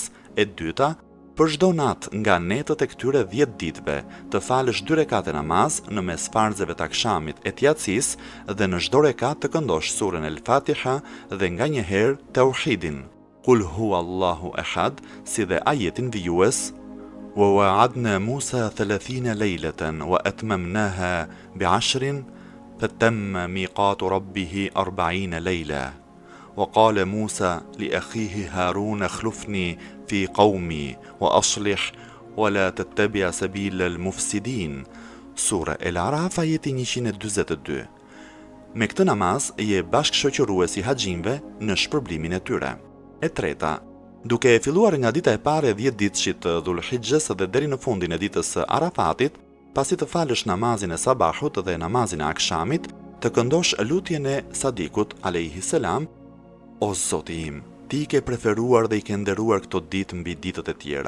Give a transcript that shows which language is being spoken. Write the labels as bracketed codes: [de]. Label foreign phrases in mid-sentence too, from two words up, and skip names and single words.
[sq] E dyta, për çdo natë nga netët e këtyre 10 ditëve, të falësh 2 rekate namaz në mes farzeve të akşamit e të yatsisë dhe në çdo rekat të këndosh surën El-Fatiha dhe nganjëherë tauhidin. [ar] قل هو الله أحد, [sq] si dhe ajetin vijues: [ar] وواعدنا موسى 30 ليلة وأتممناها بعشر فتم ميقات ربه 40 ليلة. وقال موسى لأخيه هارون اخلفني في قومي وأصلح ولا تتبع سبيل المفسدين. [sq] Sura El-Araf, ajeti 142. Me këtë namaz je bashkëshoqërues i haxhinëve në shpërblimin e tyre. E treta, duke e filluar nga dita e parë e 10 ditëshit të Dhulhixhes dhe deri në fundin e ditës së Arafatit, pasi të falësh namazin e sabahut dhe namazin e akşamit, të këndosh lutjen e Sadikut [ar] عليه السلام: [sq] O Zoti im, ti ke preferuar dhe i ke nderuar këto ditë mbi ditët e tjera.